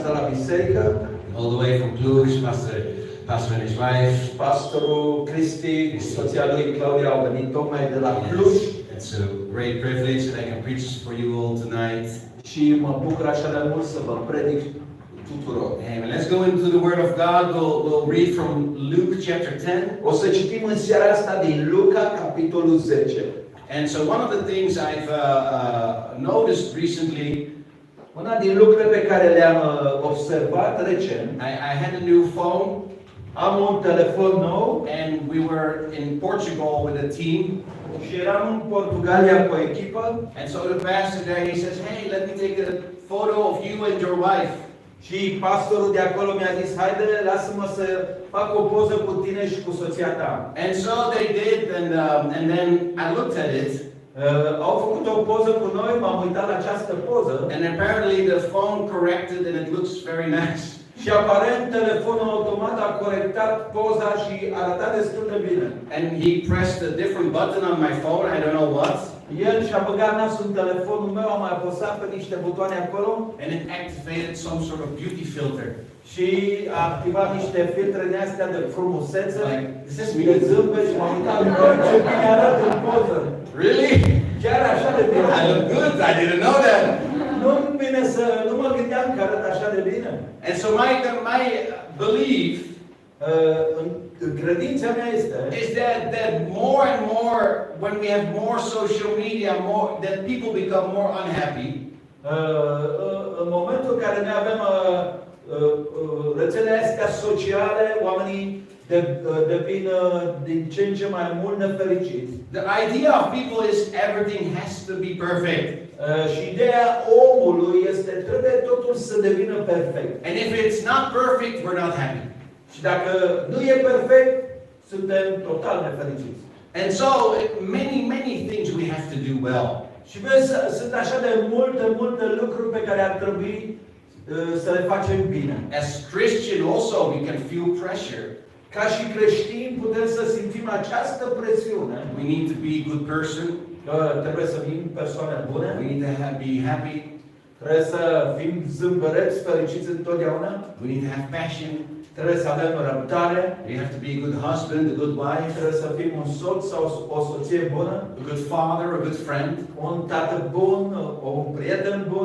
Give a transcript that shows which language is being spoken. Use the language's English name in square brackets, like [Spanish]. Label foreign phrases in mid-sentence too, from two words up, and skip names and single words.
[Romanian] asta la biserică. [English] All the way from Cluj, Pastor and his wife. [Romanian] Pastorul Cristi și soția lui Claudia au venit tocmai de la Cluj. [English] It's a great privilege that I can preach for you all tonight. [Romanian] Și mă bucur așa de mult să vă predic tuturor. [English] Amen. Let's go into the Word of God. We'll read from Luke chapter 10. [Romanian] O să citim în seara asta din Luca, capitolul 10. [English] And so one of the things I've noticed recently, [Romanian] Una din lucrurile pe care le-am observat recent, [English] I had a new phone, [Romanian] am un telefon nou [English] and we were in Portugal with a team. [Romanian] și eram în Portugalia cu o echipă. [English] And so the pastor there, he says, "Hey, let me take a photo of you and your wife." [Romanian] Și pastorul de acolo mi-a zis, haide, lasă-mă să fac o poză cu tine și cu soția ta. [English] And so they did, and then I looked at it, [Romanian] Au făcut o poză cu noi, m-am uitat la această poză [English] and apparently the phone corrected, and it looks very nice. [Romanian] și aparent telefonul automat a corectat poza și arăta destul de bine. [English] And he pressed a different button on my phone, I don't know what, [Romanian] El și-a băgat nasul în telefonul meu, am mai apăsat pe niște butoane acolo [English] and it activated some sort of beauty filter. [Romanian] și a activat niște filtre de astea de frumusețe, [English] Like, is this [Romanian] de [English] me? [Romanian] zâmbet și m-am uitat, bă, ce bine arată în poză. [English] Really? [Romanian] Chiar așa de bine. [English] I look good, I didn't know that. [Romanian] Nu mă gândeam că arăt așa de bine. [English] And so my belief [Romanian] În credința mea este [English] is that more and more, when we have more social media, that people become more unhappy. [Romanian] în momentul în care noi avem rețelele astea sociale, oamenii devin din ce în ce mai mult nefericiți. [English] The idea of people is everything has to be perfect. [Romanian] Și ideea omului este trebuie totul să devină perfect. [English] And if it's not perfect, we're not happy. [Romanian] Și dacă nu e perfect, suntem total nefericiți. [English] And so many things we have to do well. [Romanian] Și vezi, sunt așa de multe lucruri pe care ar trebui să le facem bine. [English] As Christian also, we can feel pressure. [Romanian] Ca și creștini putem să simțim această presiune. [English] We need to be a good person. [Romanian] Trebuie să fim persoane bune. [English] We need to be happy. [Romanian] Trebuie să fim zâmbăreți, fericiți întotdeauna. [English] We need to have passion. [Romanian] Trebuie să avem răbdare. [English] We have to be a good husband, a good wife, [Romanian] Trebuie să fim un soț sau o soție bună. [English] a good father, a good friend, [Romanian] Un tată bun, un prieten bun.